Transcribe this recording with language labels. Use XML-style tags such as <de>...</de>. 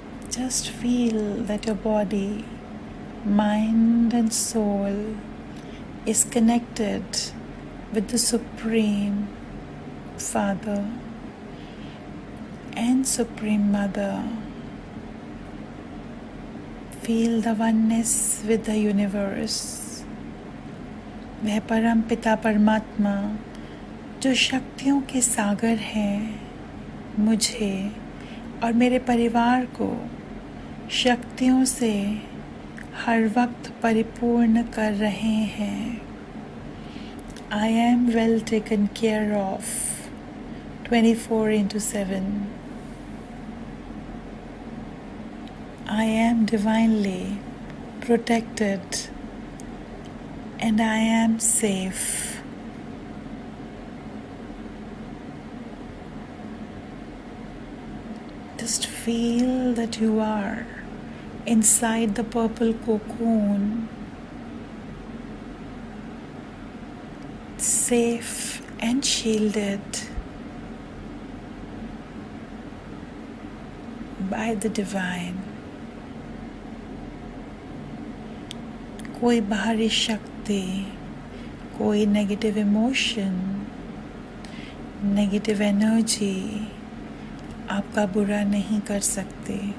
<en>Just feel that your body, mind and soul is connected with the Supreme Father and Supreme Mother. Feel the oneness with the universe.</en> <hi>वह परम पिता परमात्मा जो शक्तियों के सागर हैं, मुझे और मेरे परिवार को शक्तियों से हर वक्त परिपूर्ण कर रहे हैं.</hi> <en>I am well taken care of 24/7. I am divinely protected and I am safe. Just feel that you are inside the purple cocoon, safe and shielded by the divine.</en> <hi>कोई बाहरी शक्ति, कोई नेगेटिव इमोशन, नेगेटिव एनर्जी आपका बुरा नहीं कर सकते.</hi>